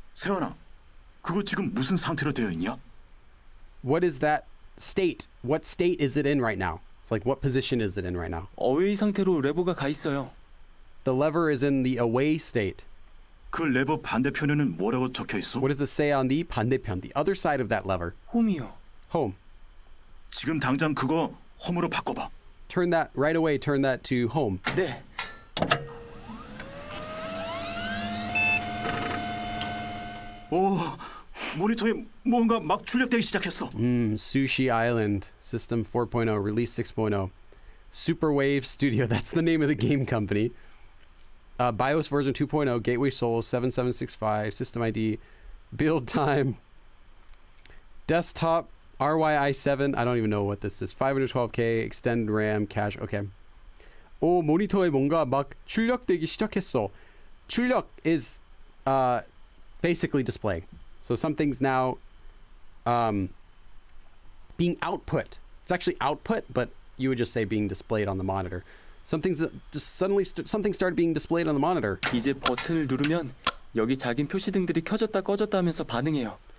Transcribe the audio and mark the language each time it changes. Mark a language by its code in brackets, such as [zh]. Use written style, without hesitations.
[ko] 세연아, 그거 지금 무슨 상태로 되어 있냐? [en] What is that state? What state is it in right now? It's like what position is it in right now? [ko] 어웨이 상태로 레버가 가 있어요. [en] The lever is in the away state. [ko] 그 레버 반대편에는 뭐라고 적혀 있어? [en] What does it say on the 반대편, the other side of that lever? [ko] 홈이요. [en] Home. [ko] 지금 당장 그거 홈으로 바꿔봐. [en] Turn that right away. Turn that to home. [ko] 네. 오, 모니터에 뭔가 막 출력되기 시작했어. [en] Sushi Island System 4.0 Release 6.0 Superwave Studio. That's the name of the game company. BIOS version 2.0 Gateway Soul 7765 System ID Build time Desktop RYI7. I don't even know what this is. 512K Extend RAM Cache. Okay. [ko] 오, 모니터에 뭔가 막 출력되기 시작했어. [en] 출력 is basically displaying. So something's now being output. It's actually output, but you would just say being displayed on the monitor. Something's just suddenly something started being displayed on the monitor. [ko] 이제 버튼을 누르면 여기 작은 표시등들이 켜졌다 꺼졌다 하면서 반응해요.